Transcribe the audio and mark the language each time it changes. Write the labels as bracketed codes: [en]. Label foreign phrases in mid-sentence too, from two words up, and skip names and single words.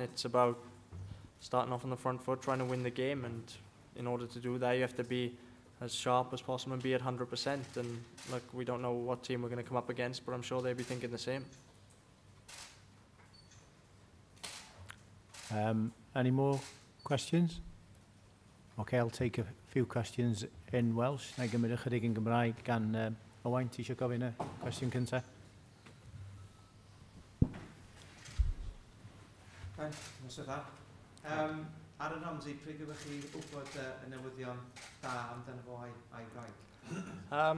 [en] It's about starting off on the front foot, trying to win the game, and in order to do that, you have to be as sharp as possible and be at 100%. And look, we don't know what team we're going to come up against, but I'm sure they'll be thinking the same. Any more questions? Okay, I'll take a few questions in Welsh. [cy] Na i gymryd ychydig yn Gymraeg gan Owain. Ti eisiau gofyn y cwestiwn cyntaf? Nos ydw. Ar y Ramsey, pryd ydych chi wybod y newyddion da amdano fo a'i wraig?